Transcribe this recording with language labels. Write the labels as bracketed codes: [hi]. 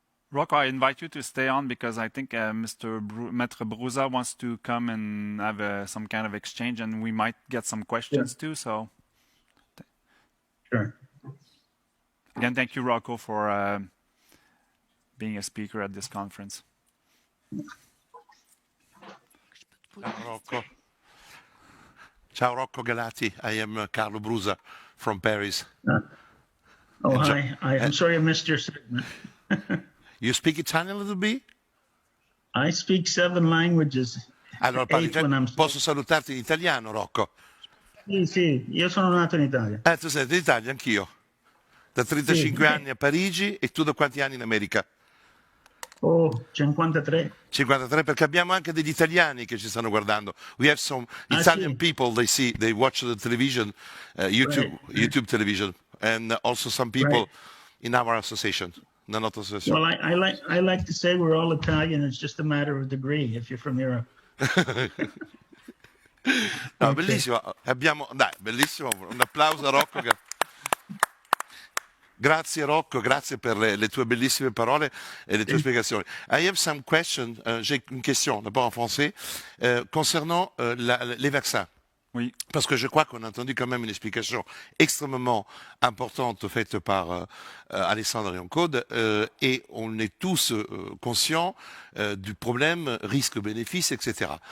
[en] Rocco, I invite you to stay on because I think Maitre Brouza wants to come and have some kind of exchange, and we might get some questions too. So, sure. Again, thank you, Rocco, for being a speaker at this conference. [it] Ciao, Rocco. Ciao, Rocco Galati. [en] I am Carlo Brouza from Paris. Oh, hi. I'm sorry I missed your segment. You speak Italian a little bit? I speak 7 languages. [it] Allora, parli [en] 8 when I'm... [it] posso salutarti in italiano, Rocco? Sì, io sono nato in Italia. Tu sei d'Italia, anch'io. Da 35 anni a Parigi e tu da quanti anni in America? [en] Oh, 53. [it] 53, perché abbiamo anche degli italiani che ci stanno guardando. [en] We have some Italian people, they watch the television, YouTube television, and also some people in our association. Well, I like to say we're all Italian. It's just a matter of degree if you're from Europe. [it] No, bellissimo. Bellissimo. Un applauso a Rocco. Grazie Rocco, grazie per le tue bellissime parole [fr] et les [it] tue spiegazioni. [en] I have some questions, [fr] j'ai une question, d'abord en français, concernant les vaccins. Oui. Parce que je crois qu'on a entendu quand même une explication extrêmement importante faite par Alessandre Riancode et on est tous conscients du problème risque-bénéfice, etc.